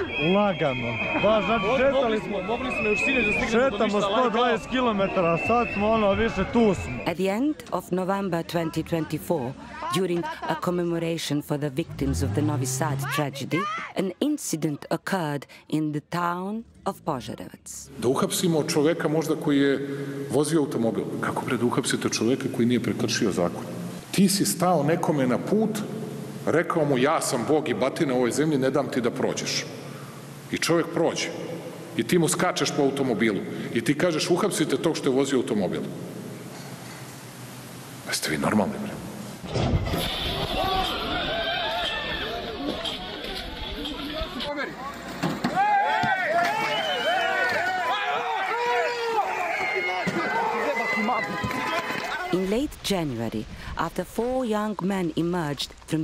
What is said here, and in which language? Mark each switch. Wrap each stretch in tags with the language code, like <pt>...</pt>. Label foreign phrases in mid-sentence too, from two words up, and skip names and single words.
<sr>Lagano. Da, znači Mogli smo još sinoć da stignemo do šetamo ništa 120 km, sad smo više tu smo.</sr> <en>At the end of November 2024, during a commemoration for the victims of the Novi Sad tragedy, an incident occurred in the town of Požarevac.</en> <sr>Da uhapsimo čoveka možda koji je vozio automobil. Kako bre da uhapsite čoveka koji nije prekršio zakon? Ti si stao nekome na put, rekao mu ja sam Bog i batina u ovoj zemlji, ne dam ti da prođeš. I čovjek prođe. I ti mu skačeš po automobilu. I ti kažeš uhapsite tog što je vozio automobil. Jeste vi normalni bre?</sr> <en>In late January, after 4 young men emerged from</en>